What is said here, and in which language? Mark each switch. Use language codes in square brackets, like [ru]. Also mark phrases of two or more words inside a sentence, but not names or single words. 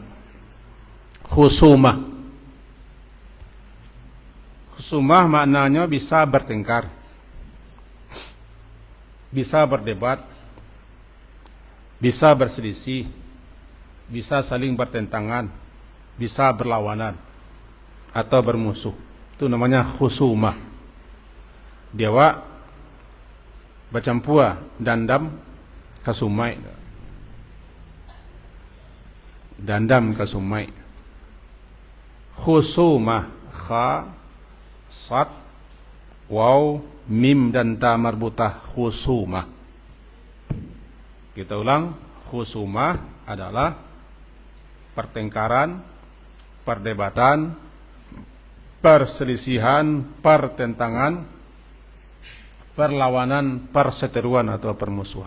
[id] Khusumah maknanya bisa bertengkar, bisa berdebat, bisa berselisih, bisa saling bertentangan, bisa berlawanan atau bermusuh. Itu namanya khusumah. [min] Dewa bacampua dandam kasumai. Dandam kasumai. [id] Khusumah, kha, sad, waw, mim dan ta marbutah, khusumah. Kita ulang, khusumah adalah pertengkaran, perdebatan, perselisihan, pertentangan, perlawanan, perseteruan atau permusuhan.